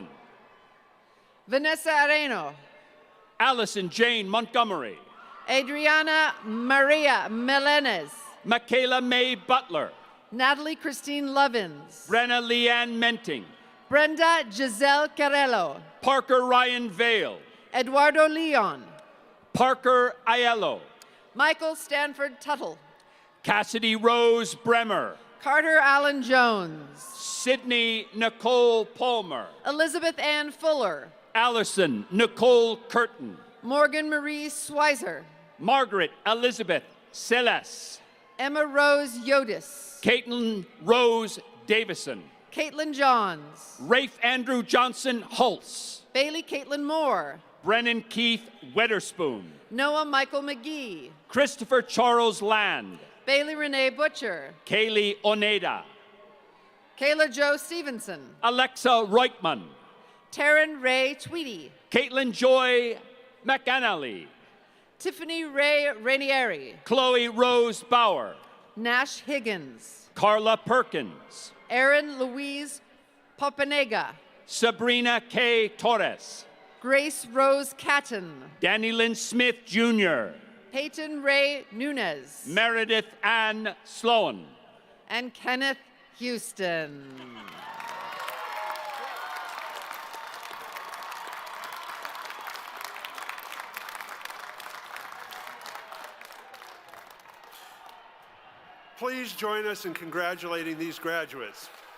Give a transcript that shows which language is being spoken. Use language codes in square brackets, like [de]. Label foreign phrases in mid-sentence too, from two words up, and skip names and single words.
[en] Vanessa Areno, Allison Jane Montgomery, Adriana Maria Melenes, Michaela May Butler, Natalie Christine Lovins, Brenna Leanne Menting, Brenda Giselle Carello, Parker Ryan Vale, Eduardo Leon, Parker Aiello, Michael Stanford Tuttle, Cassidy Rose Bremer, Carter Allen Jones, Sydney Nicole Palmer, Elizabeth Ann Fuller, Allison Nicole Curtin, Morgan Marie Schweizer, Margaret Elizabeth Celeste, Emma Rose Yodis, Caitlin Rose Davison, Caitlin Johns, Rafe Andrew Johnson Hulse, Bailey Caitlin Moore, Brennan Keith Weatherspoon, Noah Michael McGee, Christopher Charles Land, Bailey Renee Butcher, Kaylee Oneda, Kayla Jo Stevenson, Alexa Reutemann, Taryn Ray Tweedy, Caitlin Joy McAnally, Tiffany Ray Rainieri, Chloe Rose Bauer, Nash Higgins, Carla Perkins, Erin Louise Popanega, Sabrina K. Torres, Grace Rose Catton, Danny Lynn Smith Jr., Peyton Ray Nunez, Meredith Ann Sloan, and Kenneth Houston. Please join us in congratulating these graduates.